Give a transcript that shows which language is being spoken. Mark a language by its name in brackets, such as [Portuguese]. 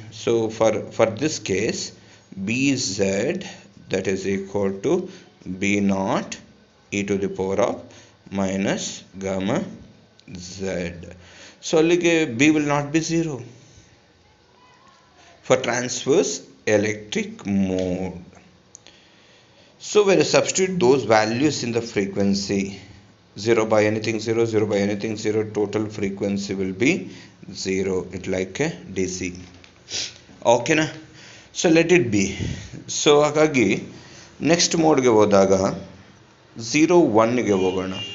[English] So for this case B Z that is equal to B naught E to the power of minus gamma Z. So ಅಲ್ಲಿಗೆ B will not be 0 for transverse electric mode. So when you substitute those values in the frequency, 0 by anything 0, 0 by anything 0, total frequency will be 0. It like a DC. Okay na? So let it be. [Kannada] So ಹಾಗಾಗಿ next ಮೋಡ್ಗೆ ಹೋದಾಗ 0-1ಗೆ ಹೋಗೋಣ.